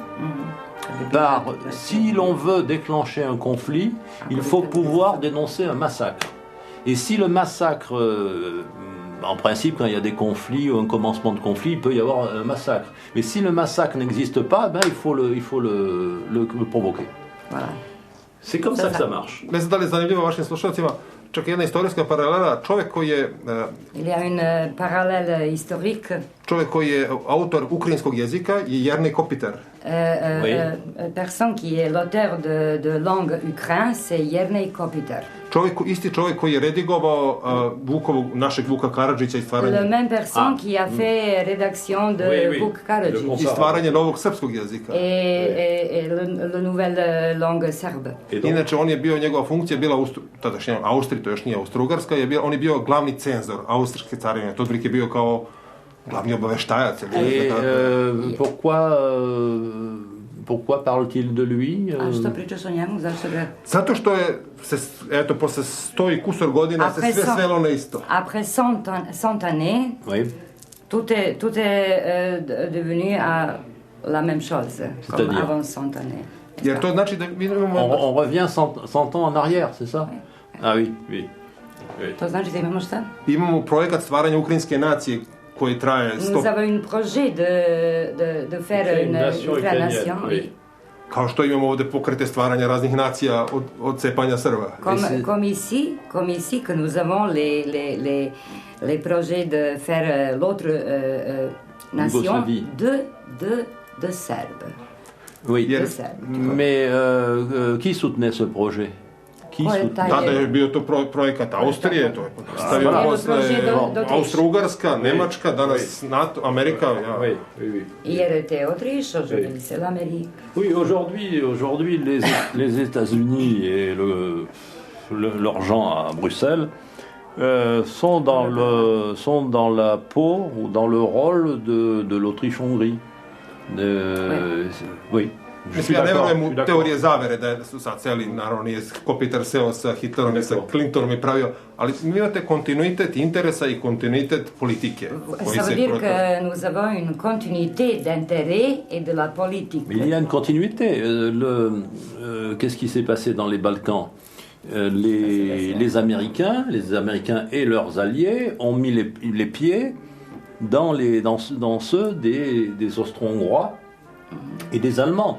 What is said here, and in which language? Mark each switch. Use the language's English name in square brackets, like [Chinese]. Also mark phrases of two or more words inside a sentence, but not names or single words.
[French] Si l'on veut déclencher un conflit, il faut pouvoir dénoncer un massacre. Et si le massacre, en principe, quand il y a des conflits ou un commencement de conflit, il peut y avoir un massacre. Mais si le massacre n'existe pas, il faut le provoquer. Voilà. C'est comme ça que ça marche. [Serbian] Ne znam da li je zanimljivo vašim slušalcima, čak jedna istorijska paralela, čovjek koji je... [French] Il y a une parallèle historique. [Serbian] čovjek koji je autor ukrajinskog jezika je Jernej Kopitar. [French] Oui. Personne qui est l'auteur de langue ukrain, c'est Jernej Kopitar. [Serbian] Isti čovjek koji je redigovao našeg Vuka Karadžića i stvaranje, [French] Le même personne qui a fait rédaction de Oui, oui. Vuk Karadžić Le [Serbian] i stvaranje novog srpskog jezika. [French] et le nouvelle langue serbe. Et donc, [Serbian] Inače, njegova funkcija je bila tadašnja Austrija, to još nije Austro-Ugarska, on je bio glavni cenzor austrijske carine. To otprilike bio kao glavni obaveštajac. [French] et pourquoi parle-t-il de lui [Serbian] A što pričaš o njemu? Zašto ga... Zato što je, posle 100 i kusor godina se sve svelo na isto. [French] Après 100 années, Oui. tout est devenu à la même chose, comme C'est-à-dire avant 100 années. [Serbian] Jer to znači da mi imamo... [French] On revient 100 ans en arrière, c'est ça? Ah oui, oui. [Serbian] To znači da imamo šta? Imamo projekat stvaranja ukrajinske nacije koji traje [French] Nous avons un projet de faire une nation, oui. [Serbian] Kao što imamo ovde pokrete stvaranja raznih nacija od cepanja Srba. [French] Comme ici, que nous avons les projets de faire l'autre nation Yougoslavie. de Serbes. Oui. [Serbian] Jer, [French] Mais qui soutenait ce projet? Qui [Serbian] Ko je [French] soutenait? [Serbian] taj- tada je bio to projekat Austrije, to je stavio [French] Voilà. [Serbian] posle Austro-Ugarska, Nemačka, danas NATO, Amerika. Ja. [French] Oui, oui, oui. Hier était Autriche, aujourd'hui c'est l'Amérique. Oui, aujourd'hui les États-Unis et leurs gens à Bruxelles sont dans la peau ou dans le rôle de l'Autriche-Hongrie. Oui. [Serbian] Mislim, ja ne verujem u teorije zavere da su sad celi, naravno nije Kopitar seo sa Hitlerom i sa Clintonom i pravio, ali mi imate kontinuitet interesa i kontinuitet politike. [French] Ça veut dire que nous avons une continuité d'intérêt et de la politique. Mais il y a une continuité. Qu'est-ce qui s'est passé dans les Balkans? Les Américains et leurs alliés ont mis les pieds dans ceux des Austro-Hongrois et des Allemands.